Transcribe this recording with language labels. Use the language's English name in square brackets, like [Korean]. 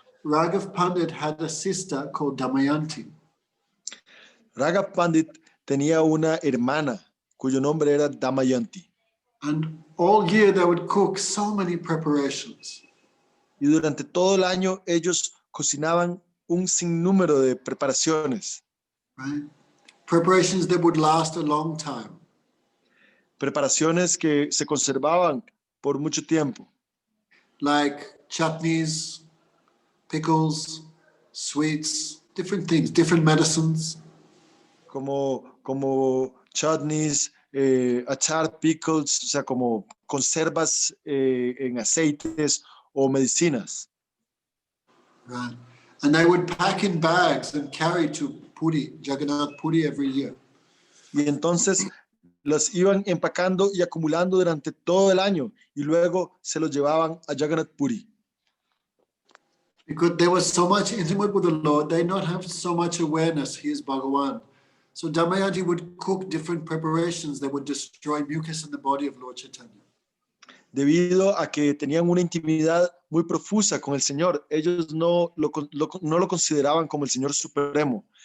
[English] Raghav Pandit had a sister called Damayanti. [Spanish] Raghav Pandit tenía una hermana cuyo nombre era Damayanti. [English] And all year they would cook so many preparations. [Spanish] Y durante todo el año ellos cocinaban un sinnúmero de preparaciones. [English] right? Preparations that would last a long time. [Spanish] Preparaciones que se conservaban por mucho tiempo, [English] Like chutneys, pickles, sweets, different things, different medicines. [Spanish] como chutneys, achar, pickles, o sea, como conservas en aceites o medicinas. [English] Right. And they would pack in bags and carry to Puri, Jagannath Puri every year. [Spanish] Y entonces las iban empacando y acumulando durante todo el año y luego se los llevaban a Jagannath Puri. [English] Because they were so much intimate with the Lord, they not have so much awareness, he is Bhagavan. So Damayanti would cook different preparations that would destroy mucus in the body of Lord Chaitanya. [Spanish] Debido a que tenían una intimidad muy profusa con el Señor, ellos no lo consideraban como el Señor Supremo.